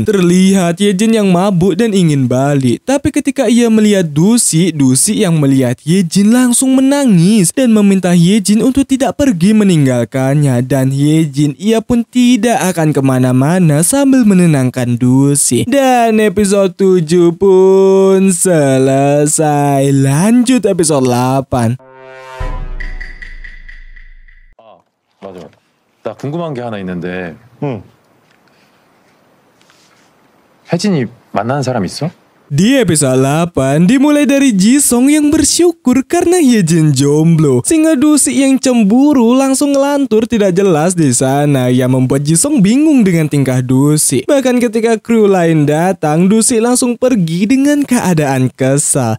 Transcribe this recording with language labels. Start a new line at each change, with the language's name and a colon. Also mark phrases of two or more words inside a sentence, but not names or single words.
Indonesian: Terlihat Hyejin yang mabuk dan ingin balik. Tapi ketika ia melihat Dusi yang melihat Hyejin langsung menangis dan meminta Hyejin untuk tidak pergi meninggalkannya. Dan Hyejin, ia pun tidak akan kemana-mana sambil menenangkan Dusi. Dan episode 7 pun selesai. Lanjut episode 8.
Korean: 맞아. 나 궁금한 게 하나 있는데. 응. 혜진이 만나는 사람 있어?
Indonesian: Di episode 8 dimulai dari Jisung yang bersyukur karena Hyejin jomblo, sehingga Dusi yang cemburu langsung ngelantur tidak jelas di sana, yang membuat Jisung bingung dengan tingkah Dusi. Bahkan ketika kru lain datang, Dusi langsung pergi dengan keadaan kesal.